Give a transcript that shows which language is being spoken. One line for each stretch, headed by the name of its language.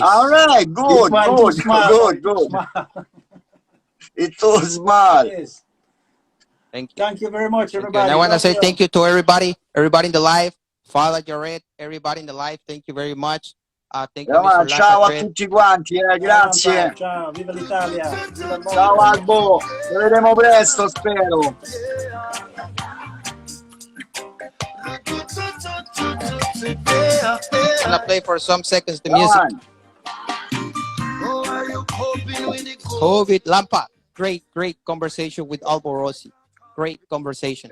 English: All right, good. It's too small. Yes. Thank you. Thank you very much, everybody. And I want to say thank you to everybody in the live. Father Jared, everybody in the live, thank you very much. Thank you, Mr.
Italian: Ciao a
English: Lampadread.
Italian: tutti quanti, grazie. Ciao, viva l'Italia. Ciao Albo, ci vedremo presto, spero.
English: I'm gonna play for some seconds the music. COVID Lampa. Great conversation with Alborosie. Great conversation.